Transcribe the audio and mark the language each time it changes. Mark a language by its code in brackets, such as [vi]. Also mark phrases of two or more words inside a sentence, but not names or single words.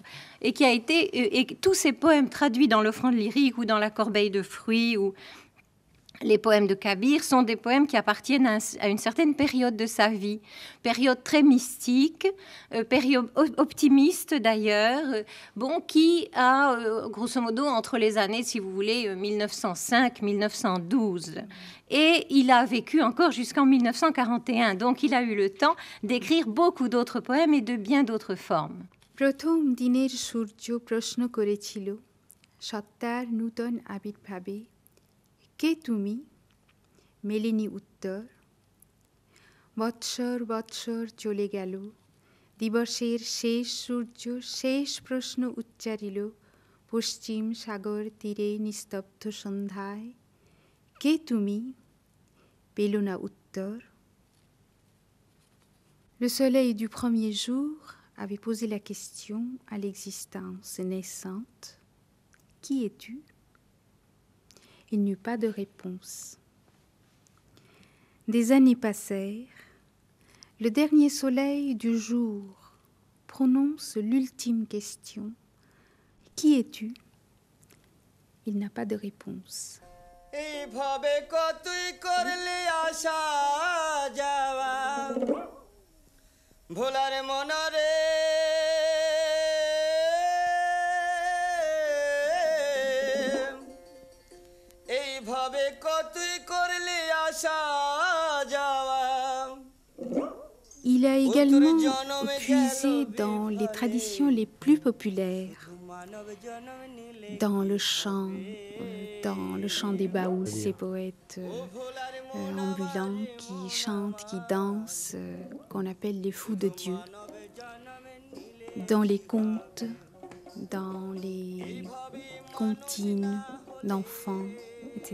[fr] Et qui a été, et tous ces poèmes traduits dans l'Offrande lyrique ou dans la Corbeille de fruits ou les poèmes de Kabir sont des poèmes qui appartiennent à une certaine période de sa vie, période très mystique, période optimiste d'ailleurs, qui a grosso modo entre les années, si vous voulez, 1905-1912. Et il a vécu encore jusqu'en 1941, donc il a eu le temps d'écrire beaucoup d'autres poèmes et de bien d'autres formes. [bn] প্রথম দিনের সূর্য প্রশ্ন করেছিল সত্তার নূতন আবির্ভাবে কে তুমি মেলেনি উত্তর বৎসর বৎসর চলে গেল দিবসের শেষ সূর্য শেষ প্রশ্ন উচ্চারিল পশ্চিম সাগর তীরে নিস্তব্ধ সন্ধ্যায় কে তুমি পেল না উত্তর [fr] Le soleil du premier jour avait posé la question à l'existence naissante. Qui es-tu? Il n'y eut pas de réponse. Des années passèrent. Le dernier soleil du jour prononce l'ultime question. Qui es-tu? Il n'a pas de réponse. [bn] ভোলার মনরে এইভাবে কতই করলে আসা যাওয়া [fr] Il a également puisé dans les traditions les plus populaires, dans le chant des baouls, ces poètes ambulants qui chantent, qui dansent, qu'on appelle les fous de Dieu, dans les contes, dans les comptines d'enfants, etc.